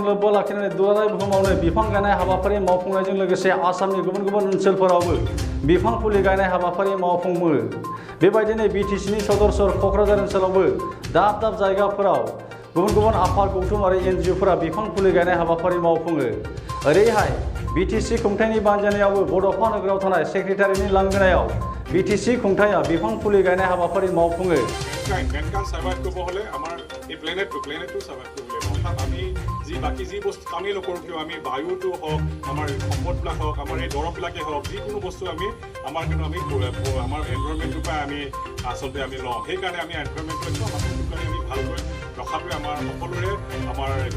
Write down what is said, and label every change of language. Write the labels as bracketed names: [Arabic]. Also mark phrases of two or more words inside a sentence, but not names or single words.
[Bodo] लोब्बा लाखिनानै दुलाराय बुहुमावनो बिफां गायनाय हाबाफारि मावफुंनायजों लोगोसे आसामनि गुबुन गुबुन ओनसोलफोरावबो बिफां फुलि गायनाय हाबाफारि मावफुङो बेबायदिनो BTCनि सदरसर क'क्राझार ओनसोलावबो दाब दाब जायगाफोराव गुबुन गुबुन आफाद गौथुम आरो NGOफोरा बिफां फुलि गायनाय हाबाफारि मावफुङो ओरैहाय BTC खुंथायनि बानजायनायावबो बड'फा नोगोराव थानाय सेक्रेटारिनि लांगोनायाव BTC खुंथाया बिफां फुलि गायनाय हाबाफारि मावफुङो [Assamese] মেনকান সার্ভাইভ কৰিব হ'লে আমাৰ এই প্লেনেটটো সাৰ্ভাইভ কৰিবলৈ অৰ্থাৎ আমি বাকী যি বস্তু কামেই নকৰোঁ কিয় আমি বায়ুটো হওক আমাৰ সম্পদবিলাক হওক আমাৰ এই দৰৱবিলাকেই হওক যিকোনো বস্তু আমি আমাৰ এনভাইৰনমেণ্টটোৰ পৰা আমি আচলতে আমি লওঁ সেইকাৰণে আমি এনভাইৰনমেণ্টটো আমি ভালকৈ ৰখাটোৱে আমাৰ সকলোৰে আমাৰ এইটো